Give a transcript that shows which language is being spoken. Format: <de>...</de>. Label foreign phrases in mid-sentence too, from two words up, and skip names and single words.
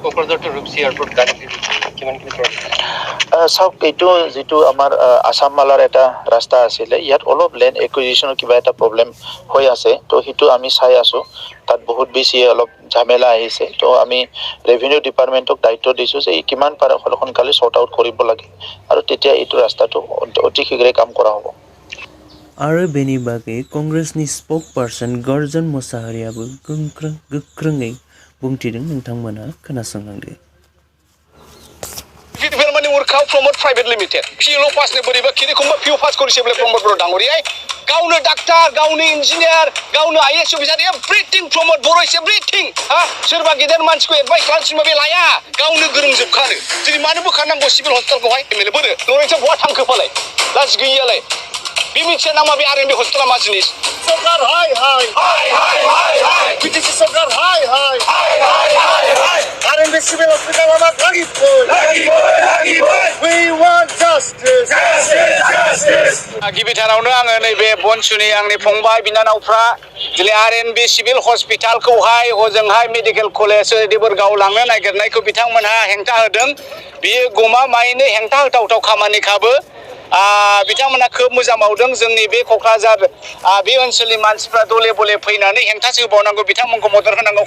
<as>চাওক, এইটো যিটো আমাৰ আছাম মালাৰ এটা ৰাস্তা আছিলে, ইয়াত অলপ</as> <en>land acquisitionৰ</en> <as>কিবা এটা প্ৰব্লেম হৈ আছে। তো সেইটো আমি চাই আছো, তাত বহুত বেছি অলপ ঝামেলা আহিছে। তো আমি</as> <en>revenue departmentক</en> <as>দায়িত্ব দিছো যে কিমান পাৰে সোনকালে</as> <en>sort out</en> <as>কৰিব লাগে আৰু তেতিয়া এইটো ৰাস্তাটো অতি শীঘ্ৰে কাম কৰা হ'ব।</as> <brx>आरो बेनि बागै कंग्रेसनि</brx> <en>spokesperson</en> <brx>गर्जन मोसाहारियाबो गोख्रोङै बुंथिदों। नोंथांमोना खोनासंलांदो। उर्खाव प्रमोद प्राइवेट लिमिटेड पिएलअ पासने बोरैबा खिरिखुम्बा पिअ पास करिसेब्ला प्रमोद बर' डांगरियाय गावनो डाक्टार, गावनो इन्जिनियार, गावनो आईएएस अफिसार,</brx> <en>everything Pramod Boro is everything.</en> <brx>सोरबा गेदेर मानसिखौ एडभाइस खालामसिनबा बे लाया, गावनो गोरोंजोबखानो। दिनै मानो बोखारनांगौ सिभिल हस्पिटालखौहाय एमएलए बोरो लरेन्सआ बहा थांखो फालाय, लाज गैयियालाय। बे मिथिया नामा बे आर.एन.बि हस्पिटाला मा जिनिस? सरकार हाय हाय हाय हाय हाय हाय बिटिसि सरकार हाय हाय हाय हाय हाय हाय आर.एन.बि सिभिल हस्पिटाला मा</brx> <en>We want justice. Justice, justice.</en> <brx>गिबिथारावनो आङो नैबे बनसुनि आंनि फंबाय बिनानावफ्रा दिनै आर.एन.बि सिभिल हस्पिटालखौहाय हजोंहाय</brx> <en>medical college</en> <brx>देबोरगाव लांनो नागिरनायखौ बिथांमोनहा हेंथा होदों। बियो गमामायैनो हेंथा होथावथाव खामानिखाबो। बिथांमोना खोब मोजां मावदों। जोंनि बे क'क्राझार बे ओनसोलनि मानसिफ्रा दले बले फैनानै हेंथासो होबावनांगौ, बिथांमोनखौ मदद होनांगौ।</brx>